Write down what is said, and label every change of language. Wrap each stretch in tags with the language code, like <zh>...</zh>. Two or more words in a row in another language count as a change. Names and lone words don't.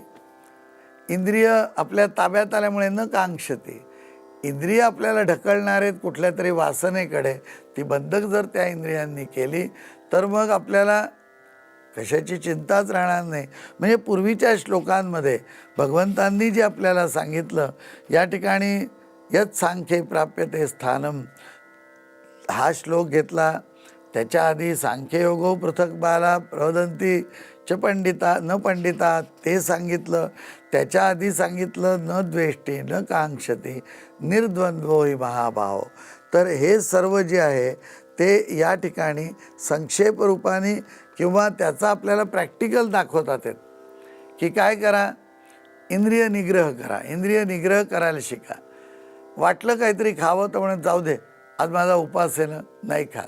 <mr>इंद्रिय आपल्या ताब्यात आल्यामुळे</mr> <sa>न कांक्षती.</sa> <mr>इंद्रिय आपल्याला ढकलणार आहेत कुठल्या तरी वासनेकडे, ती बंधक जर त्या इंद्रियांनी केली तर मग आपल्याला कशाची चिंताच राहणार नाही. म्हणजे पूर्वीच्या श्लोकांमध्ये भगवंतांनी जे आपल्याला सांगितलं, या ठिकाणी</mr> <sa>यत् सांख्ये प्राप्यते स्थानम</sa> <mr>हा श्लोक घेतला. त्याच्या आधी</mr> <sa>सांख्ययोगो पृथक बाला प्रवदंती च पंडिता न पंडिता</sa> <mr>ते सांगितलं. त्याच्या आधी सांगितलं</mr> <sa>न द्वेष्टी न कांक्षती निर्द्वंद्वो हि महाभाव.</sa> <mr>तर हे सर्व जे आहे ते या ठिकाणी संक्षेप रूपाने किंवा त्याचा आपल्याला प्रॅक्टिकल दाखवतात आहेत की काय करा, इंद्रिय निग्रह करा. इंद्रिय निग्रह करायला शिका. वाटलं काहीतरी खावं तर म्हणून जाऊ दे आज माझा उपास आहे ना, नाही खात.</mr>